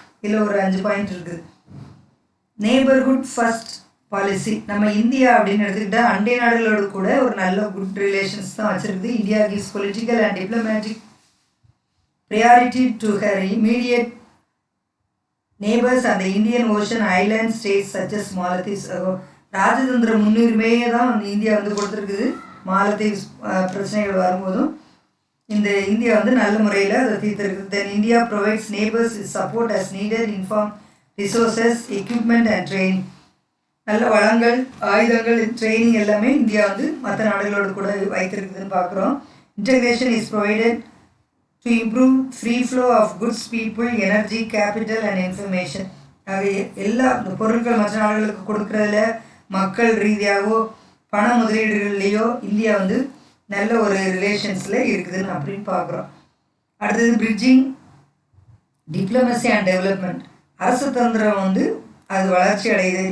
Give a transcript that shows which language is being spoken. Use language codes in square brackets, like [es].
[ta] இதில் ஒரு 5 பாயிண்ட் இருக்குது. நெய்பர்ஹுட் ஃபர்ஸ்ட் பாலிசி, நம்ம இந்தியா அப்படின்னு எடுத்துக்கிட்டால் அண்டை நாடுகளோடு கூட ஒரு நல்ல குட் ரிலேஷன்ஸ் தான் வச்சுருக்குது. [en] India gives political and diplomatic priority to her immediate neighbors and the Indian Ocean island states such as Maldives. [ta] ராஜதந்திர முன்னுரிமையே தான் இந்தியா வந்து கொடுத்துருக்குது. மாலத்தீவ்ஸ் பிரச்சனைகள் வரும்போதும் இந்த இந்தியா வந்து நல்ல முறையில் அதை தீர்த்துருக்குது. [en] then India provides neighbours is support as needed in form resources equipment and training, [ta] நல்ல வளங்கள் ஆயுதங்கள் ட்ரைனிங் எல்லாமே இந்தியா வந்து மற்ற நாடுகளோடு கூட வைத்திருக்குதுன்னு பார்க்குறோம். [en] Integration is provided to improve free flow of goods, people, energy, capital and information. [ta] எல்லா பொருட்கள் மற்ற நாடுகளுக்கு கொடுக்கறதுல மக்கள் ரீதியாகவோ பண முதலீடுகள்லேயோ இந்தியா வந்து நல்ல ஒரு ரிலேஷன்ஸில் இருக்குதுன்னு அப்படின்னு பார்க்குறோம். அடுத்தது பிரிட்ஜிங் டிப்ளமசி அண்ட் டெவலப்மெண்ட், அரசு தந்திரம் வந்து அது வளர்ச்சி அடையுது.